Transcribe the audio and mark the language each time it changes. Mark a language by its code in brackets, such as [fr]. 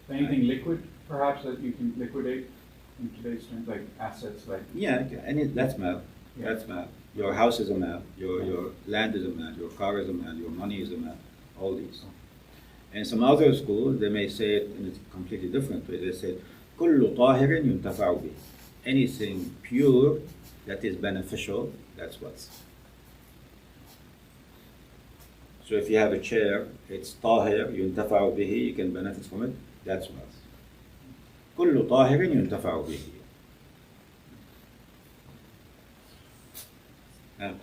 [en] anything liquid, perhaps, that you can liquidate in today's terms, like assets, like Yeah, that's mal. Yeah. That's mal. Your house is a mal. Your land is a mal. Your car is a mal. Your money is a mal. All these. In some other schools, they may say it in a completely different way. [ar] They say, كل طاهر ينتفع به. [en] Anything pure that is beneficial, that's wealth. So if you have a chair, it's [ar] طاهر ينتفع به, [en] you can benefit from it, that's wealth. [ar] كل طاهر ينتفع به.